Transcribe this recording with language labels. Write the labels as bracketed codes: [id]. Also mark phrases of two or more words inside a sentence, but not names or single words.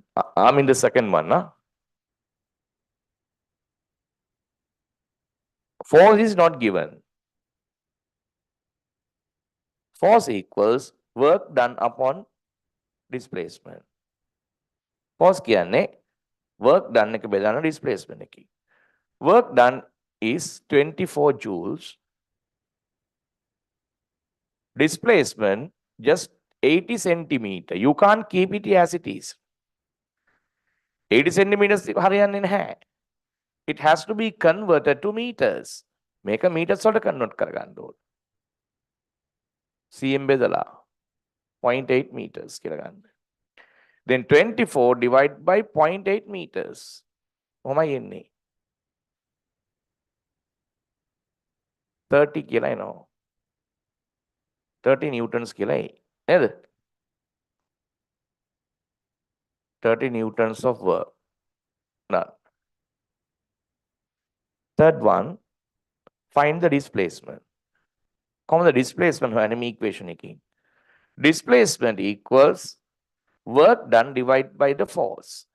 [en] I'm in the second one. Huh? Force is not given. Force equals work done upon displacement. [si] Force කියන්නේ [en] work done [si] එක බෙදන displacement එකයි. [en] Work done is 24 joules. Displacement just 80 centimeter. You can't keep it as it is. 80 centimeters [si] හරියන්නේ නැහැ. [en] It has to be converted to meters. [si] මේක meters වලට convert කරගන්න ඕන. cm බෙදලා 0.8 meters කියලා ගන්න. [en] Then 24 divided by 0.8 meters. [si] කොහොමයි එන්නේ? 30 කියලා එනවා. [en] 30 newtons [si] කියලා එයි. නේද? [en] 30 newtons of work done. Third one, find the displacement. Come the displacement enemy equation again. Displacement equals work done divided by the force.